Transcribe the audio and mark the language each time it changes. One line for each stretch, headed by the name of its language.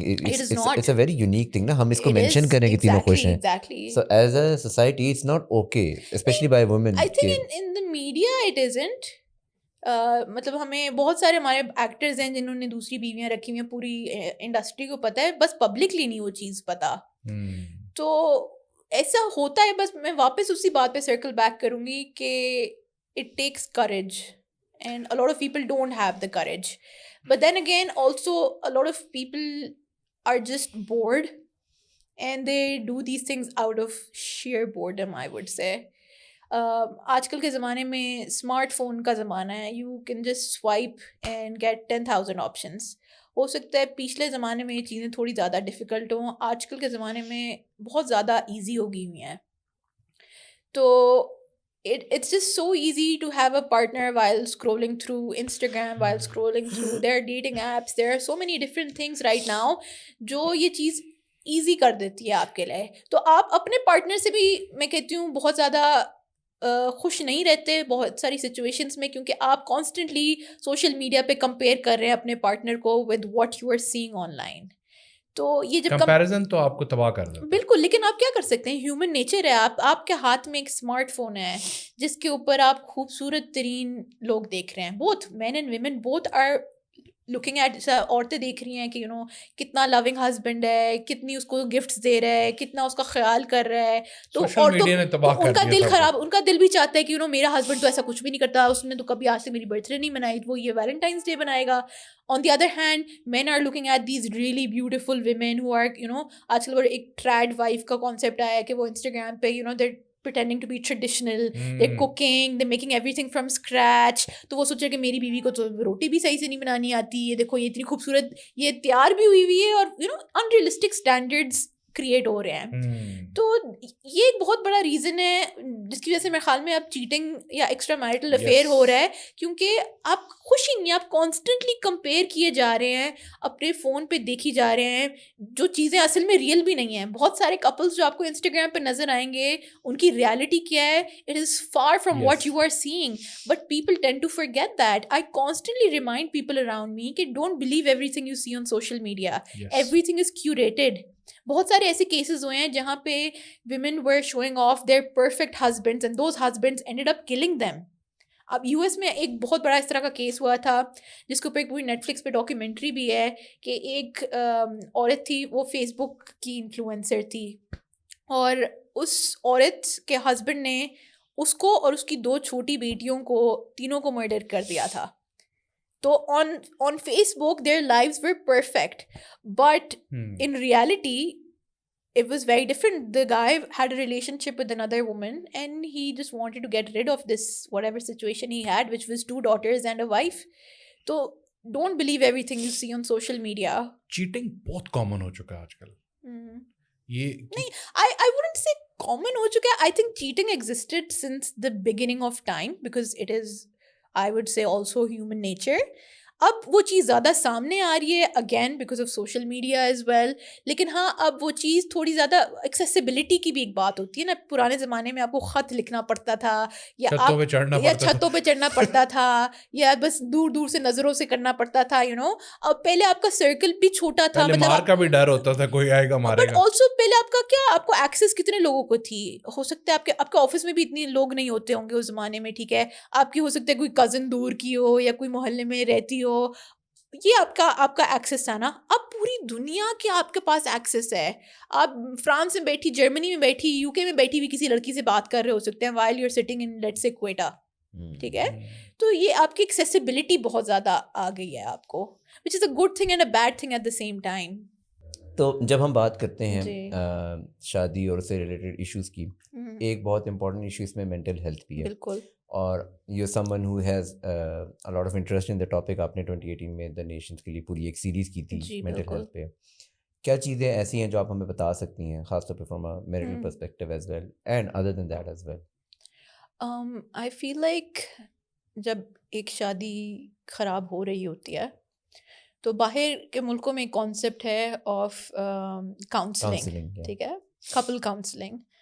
English: It's a very unique thing
Urdu: نا, ہم اس کو mention کریں کہ تینوں خوش ہیں.
English: So as a society it's not okay, especially by women. I think in the media it isn't.
Urdu: مطلب ہمیں بہت سارے ہمارے ایکٹرز ہیں جنہوں نے دوسری بیویاں رکھی ہوئی ہیں, پوری انڈسٹری کو پتہ ہے, بس پبلکلی نہیں وہ چیز پتہ. تو ایسا ہوتا ہے. بس میں واپس اسی بات پہ سرکل بیک کروں گی کہ
English: It takes courage, and a lot of people don't have the courage. But then again also a lot of people are just bored and they do these things out of sheer boredom, I would say.
Urdu: آج کل کے زمانے میں smart phone کا زمانہ ہے.
English: You can just swipe and get 10,000 options.
Urdu: ہو سکتا ہے پچھلے زمانے میں یہ چیزیں تھوڑی زیادہ ڈیفیکلٹ ہوں, آج کل کے زمانے میں بہت زیادہ ایزی ہو گئی ہوئی ہیں.
English: تو it's just so easy to have a partner while scrolling through Instagram, while scrolling through their dating apps. There are so many different things right now
Urdu: جو یہ چیز ایزی کر دیتی ہے آپ کے لیے. تو آپ اپنے پارٹنر سے بھی میں کہتی ہوں بہت زیادہ خوش نہیں رہتے بہت ساری سچویشنس میں, کیونکہ آپ کانسٹنٹلی سوشل میڈیا پہ کمپیئر کر رہے ہیں اپنے پارٹنر کو
English: With what you are seeing online.
Urdu: تو یہ جب کمپیریزن تو آپ کو تباہ کر دے. بالکل, لیکن آپ کیا کر سکتے ہیں, ہیومن نیچر ہے. آپ کے ہاتھ میں ایک اسمارٹ فون ہے جس کے اوپر آپ خوبصورت ترین لوگ دیکھ رہے ہیں.
English: Both men and women both are looking at.
Urdu: عورتیں دیکھ رہی ہیں کہ کتنا لونگ ہسبینڈ ہے, کتنی اس کو گفٹس دے رہا ہے, کتنا اس کا خیال کر رہا ہے. تو ان کا دل خراب, ان کا دل بھی چاہتا ہے کہ میرا ہسبینڈ تو ایسا کچھ بھی نہیں کرتا, اس نے تو کبھی آج سے میری برتھ ڈے نہیں منائی, وہ یہ ویلنٹائنس ڈے بنائے گا.
English: On the other hand, men are looking at these really beautiful women who are,
Urdu: آج کل ایک trad wife کا concept آیا ہے کہ وہ Instagram پہ,
English: they're pretending to be traditional, they're cooking, they're making everything from scratch.
Urdu: تو وہ سوچے کہ میری بیوی کو تو روٹی بھی صحیح سے نہیں بنانی آتی, یہ دیکھو یہ اتنی خوبصورت, یہ تیار بھی ہوئی ہوئی ہے, اور unrealistic standards کریٹ ہو رہے ہیں. تو یہ ایک بہت بڑا ریزن ہے جس کی وجہ سے میرے خیال میں اب چیٹنگ یا ایکسٹرا میرٹل افیئر ہو رہا ہے, کیونکہ آپ خوش ہی نہیں, آپ کانسٹنٹلی کمپیئر کیے جا رہے ہیں, اپنے فون پہ دیکھی جا رہے ہیں جو چیزیں اصل میں ریئل بھی نہیں ہیں. بہت سارے کپلز جو آپ کو انسٹاگرام پہ نظر آئیں گے, ان کی ریالٹی کیا ہے,
English: It is far from what you are seeing, but people tend to forget that. I constantly remind people around me کہ don't believe everything you see on social media, everything is curated.
Urdu: بہت سارے ایسے cases ہوئے ہیں جہاں پہ
English: women were showing off their perfect husbands and those husbands ended up killing them.
Urdu: اب U S میں ایک بہت بڑا اس طرح کا کیس ہوا تھا جس کے اوپر ایک پوری نیٹ فلکس پہ ڈاکیومنٹری بھی ہے کہ ایک عورت تھی, وہ فیس بک کی انفلوئنسر تھی, اور اس عورت کے ہسبینڈ نے اس کو اور اس کی 2 چھوٹی بیٹیوں کو تینوں کو مرڈر کر دیا تھا.
English: تو on Facebook their lives were perfect, but in reality it was very different. The guy had a relationship with another woman and he just wanted to get rid of this whatever situation he had, which was 2 daughters and a wife. So don't believe everything you see on social media.
Urdu: Cheating بہت common ہو چکا ہے آج کل. یہ
English: نہیں, I wouldn't say common
Urdu: ہو چکا ہے.
English: I think cheating existed since the beginning of time because it is, I would say, also human nature.
Urdu: اب وہ چیز زیادہ سامنے آ رہی ہے
English: again because of social media as well,
Urdu: لیکن ہاں اب وہ چیز تھوڑی زیادہ ایکسیسیبلٹی کی بھی ایک بات ہوتی ہے نا. پرانے زمانے میں آپ کو خط لکھنا پڑتا تھا, یا چھتوں پہ چڑھنا پڑتا تھا, یا بس دور دور سے نظروں سے کرنا پڑتا تھا. اب پہلے آپ کا سرکل بھی چھوٹا تھا, مار کا بھی ڈر ہوتا تھا کوئی آئے گا مارے گا. بٹ آلسو پہلے آپ کا کیا, آپ کو ایکسیس کتنے لوگوں کو تھی, ہو سکتا ہے آپ کے آفس میں بھی اتنے لوگ نہیں ہوتے ہوں گے اس زمانے میں, ٹھیک ہے, آپ کی ہو سکتا ہے کوئی کزن دور کی ہو یا کوئی محلے میں رہتی ہو, یہ آپ کا ایکسیس تھا نا. اب پوری دنیا کے آپ کے پاس ایکسیس ہے. آپ فرانس میں بیٹھی, جرمنی میں بیٹھی, یو کے میں بیٹھی ہوئی کسی لڑکی سے بات کر رہے ہو سکتے ہیں
English: while you're sitting in let's say
Urdu: Quetta, ٹھیک ہے. تو یہ آپ کی ایکسیسیبلٹی بہت زیادہ آ گئی ہے آپ کو.
English: which is a good thing and a bad thing at the same time.
Urdu: تو جب ہم بات کرتے ہیں جی شادی اور اس سے ریلیٹڈ ایشوز کی، ایک بہت امپورٹنٹ ایشو اس میں مینٹل ہیلتھ بھی ہے، بالکل.
English: اور you someone who has a lot of interest in the topic.
Urdu: آپ نے 2018 میں دا نیشنز کے لیے پوری ایک سیریز کی تھی مینٹل ہیلتھ پہ. کیا چیزیں ایسی ہیں جو آپ ہمیں بتا سکتی ہیں، خاص طور پہ
English: from a marital perspective as well
Urdu: and other then that as well?
English: I feel like
Urdu: جب ایک شادی خراب ہو رہی ہوتی ہے تو باہر کے ملکوں میں ایک کانسیپٹ ہے آف کاؤنسلنگ، ٹھیک ہے، کپل کاؤنسلنگ.